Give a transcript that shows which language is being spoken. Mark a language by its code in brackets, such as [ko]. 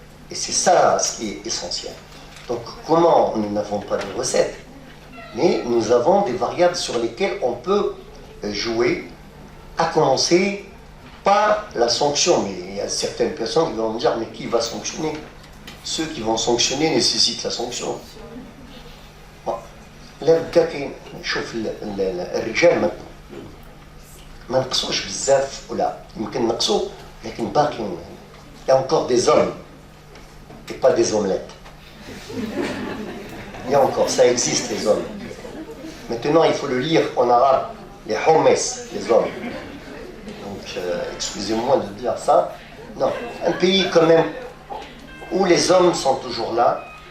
[fr] Et c'est ça ce qui est essentiel. Donc comment nous n'avons pas de recette, mais nous avons des variables sur lesquelles on peut jouer, à commencer par la sanction. Mais il y a certaines personnes qui vont me dire, mais qui va sanctionner? Ceux qui vont sanctionner nécessitent la sanction. [ar] لا بدا كاين شوف الرجال ما نقصوش بزاف ولا يمكن نقصوا لكن باقيين. [fr] Il y a encore des hommes et pas des omelettes. Il y a encore, ça existe les hommes. Maintenant il faut le lire en arabe, les hommes, les hommes. Donc excusez-moi de dire ça. Non, un pays quand même où les hommes sont toujours là.